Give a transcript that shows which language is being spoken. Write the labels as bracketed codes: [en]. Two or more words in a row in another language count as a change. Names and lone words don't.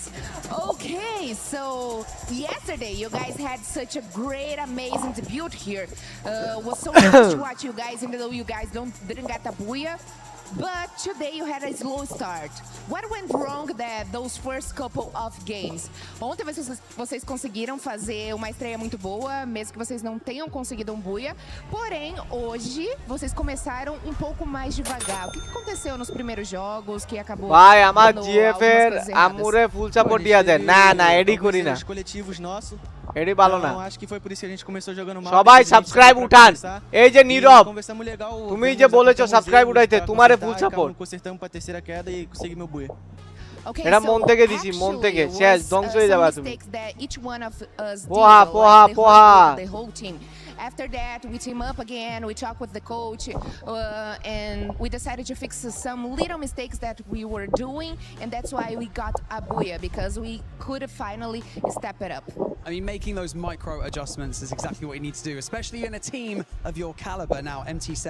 [en] Okay, so yesterday you guys had such a great, amazing debut here. Was so nice to watch you guys, even though you guys didn't get the booyah. But today you had a slow start. What went wrong those first couple of games? [pt] Ontem vocês conseguiram fazer uma estreia muito boa, mesmo que vocês não tenham conseguido um booyah. Porém, hoje vocês começaram um pouco mais devagar. O que aconteceu nos primeiros jogos que acabou? Vai, [bn] আমার জিএফ এর আমুরে [en] full support [bn] দিয়া দেন না এডি করি না [pt] coletivos nossos. [bn] এডি ভালো না [pt] Acho que foi por isso que a gente começou jogando mal. [bn] সবাই সাবস্ক্রাইব উঠান এই যে নীরব তুমি যে বলেছো সাবস্ক্রাইব উঠাইতে তোমারে [en] full support [pt] consertamos para terceira queda e consegui meu buia. [bn] এটা মন থেকে দিছি মন থেকে শেষ ধ্বংস হয়ে যাবে তুমি পোহা [en] After that, we team up again, we talk with the coach, and we decided to fix some little mistakes that we were doing, and that's why we got a booyah, because we could finally step it up. I mean, making those micro adjustments is exactly what you need to do, especially in a team of your caliber now, MT7.